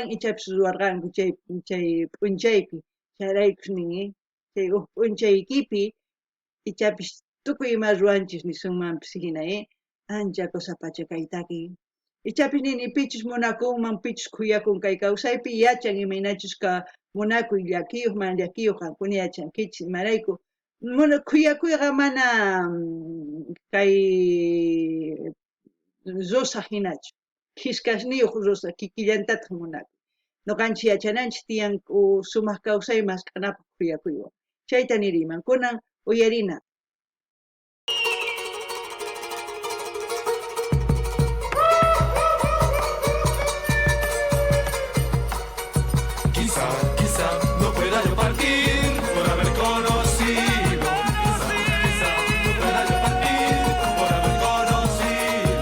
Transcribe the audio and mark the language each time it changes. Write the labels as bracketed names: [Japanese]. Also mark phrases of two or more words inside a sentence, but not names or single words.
[Quechua] ichapis ruwarqanku chay p'unchaypi chayraykus nin chay p'unchaykipi ichapis tukuy ima ruwanchis nisunmanpis hina ancha kusapacha kaytaki ichapis nini pichus munakunman pichus khuyakun kay kawsaypi yachan imaynachus ka munakuy llakiyuq mana llakiyuq qankuna yachankichis imarayku khuyakuyqa mana kay rosa hinachu kiskasniyuq rosa kikillantataq munakun noqanchis yachananchis tiyan sumaq kawsay maskh'anapaq khuyakuywan chayta niriyman kunan uyarina. [Spanish] Quizá, quizá no pueda yo partir por haber conocido. Quizá, no pueda yo partir por haber conocido.